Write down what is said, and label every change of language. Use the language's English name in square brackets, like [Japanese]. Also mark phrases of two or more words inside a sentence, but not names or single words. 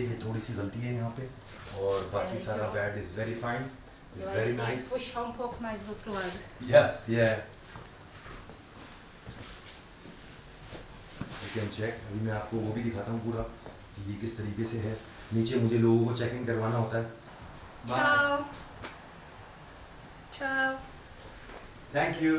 [Hindi] ये थोड़ी सी गलती है यहाँ पे और बाकी सारा [English] bat is very fine, is very nice. [Portuguese] Push um pouco mais do outro lado. [English] yes, ये you can check। [Hindi] अभी मैं आपको वो भी दिखाता हूँ पूरा कि ये किस तरीके से है। नीचे मुझे लोगों को चेक इन करवाना होता है। [Italian] Ciao. Ciao. [English] thank you.